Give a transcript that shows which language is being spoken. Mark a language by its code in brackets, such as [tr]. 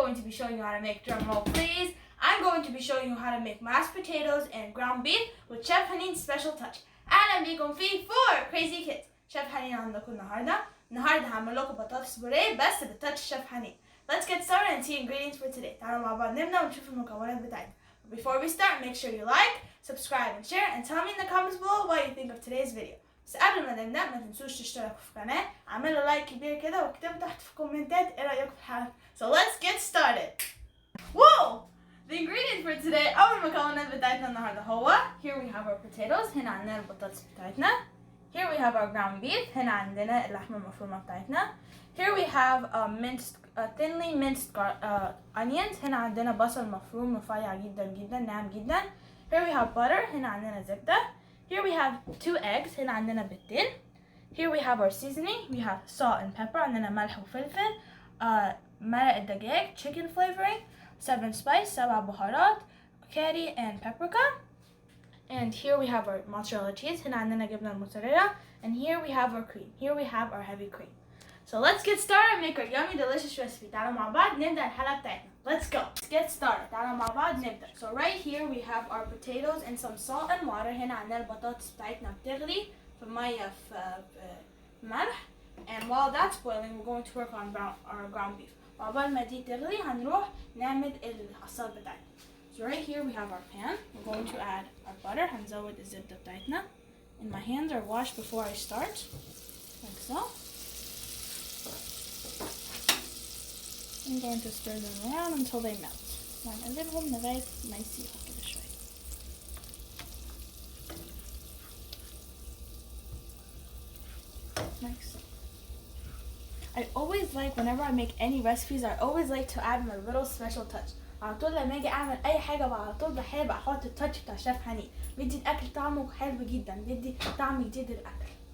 [en] showing you how to make, drum roll please, I'm going to be showing you how to make mashed potatoes and ground beef with Chef Haneen's special touch. [ar] أهلا بيكم في For Crazy Kids. شيف حنين عندكم النهارده هعمل لكم بطاطس بوريه بس بالتاتش شيف حنين. [en] Let's get started and see ingredients for today. [ar] تعالوا مع بعض نبدأ ونشوف المكونات بتاعتنا. [en] But before we start, make sure you like, subscribe and share and tell me in the comments below what you think of today's video. [ar] بس قبل ما نبدأ ما تنسوش تشتركوا في القناة، اعملوا لايك كبير كده واكتبوا تحت في الكومنتات ايه رأيكم في الحلقة. [en] So let's get started. Whoa! The ingredients for today [ar] أول مكونات بتاعتنا النهارده هو [en] here we have our potatoes. [ar] هنا عندنا البطاطس بتاعتنا. [en] Here we have our ground beef. [ar] هنا عندنا اللحمه المفرومه بتاعتنا. [en] Here we have thinly minced onions. [ar] هنا عندنا بصل مفروم رفيع جدا جدا ناعم جدا. [en] Here we have butter. [ar] هنا عندنا زبده. [en] Here we have 2 eggs. [ar] هنا عندنا بيضتين. [en] Here we have our seasoning. We have salt and pepper. [ar] عندنا ملح وفلفل. مرق الدجاج [en] chicken flavoring. 7 spice [ar] 7 بهارات. [en] Curry and paprika. And here we have our mozzarella cheese. [ar] هنا عندنا جبنه الموتزيلارا. [en] And here we have our cream. Here we have our heavy cream. So let's get started and make our yummy delicious recipe. [ar] تعالوا مع بعض نبدأ الحلقة بتاعتنا. [en] Let's go. Let's get started. [ar] تعالوا مع بعض نبدأ. [en] So right here we have our potatoes and some salt and water. [ar] هنا عندنا البطاطس بتاعتنا بتغلي في مية في ملح. [en] And while that's boiling we're going to work on our ground beef. [ar] وعقبال ما دي تغلي هنروح نعمل العصاج بتاعتنا. [en] So right here we have our pan. We're going to add our butter. [ar] هنزود الزبدة بتاعتنا. [en] And my hands are washed before I start. Like so. I'm going to stir them around until they melt. [ar] وهنقلبهم لغاية ما يسيحوا كده شوية. [en] Like so. I always like, whenever I make any recipes, I always like to add my little special touch. [ar] على طول لما اجي اعمل اي حاجه على طول بحب احط التاتش بتاع شيف حنين. بيدي الاكل طعمه حلو جدا، بيدي طعم جديد للاكل.